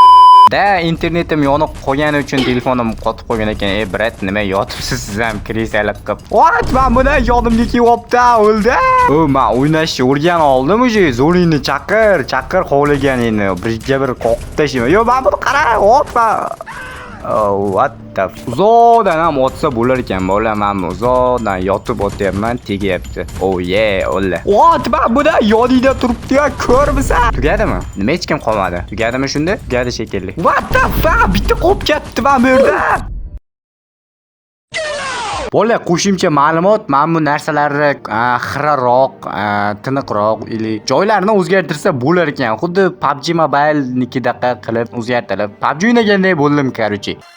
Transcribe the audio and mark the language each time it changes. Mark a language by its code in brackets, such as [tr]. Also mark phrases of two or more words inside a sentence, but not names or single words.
[uz] Internetim yonib qolgani uchun telefonim qotib qolgan ekan. Brat, nima yotibsiz siz ham krisalik qilib? Men buni yonimga kelyapti, o'ldi. Men o'ynashni o'rgan oldim uje. Zo'ringni chaqir xohlaganingni. Birga bir qoqib tashlayman. Yo, men buni qara, [en] Oh, what the [uz] uzoqdan ham otsa bo'lar ekan, bola. Men uzoqdan yotib otyapman, tegyapti. [en] Oh yeah, o'lla. What? [uz] Men buni yoningda turibdi-ya, ko'rmisan? Tugadimi? Nima hech kim qolmadi? Tugadimi shunda? Tugadi shekilli. [en] What the fuck? [uz] Bitta qolib ketdi men bu yerda. Bola, qo'shimcha ma'lumot, men bu narsalarni xiraroq, tiniqroq ili joylarini o'zgartirsa bo'lar ekan. Xuddi PUBG Mobile'nikidaqa qilib o'zgartirib, PUBG o'ynaganday bo'ldim, короче.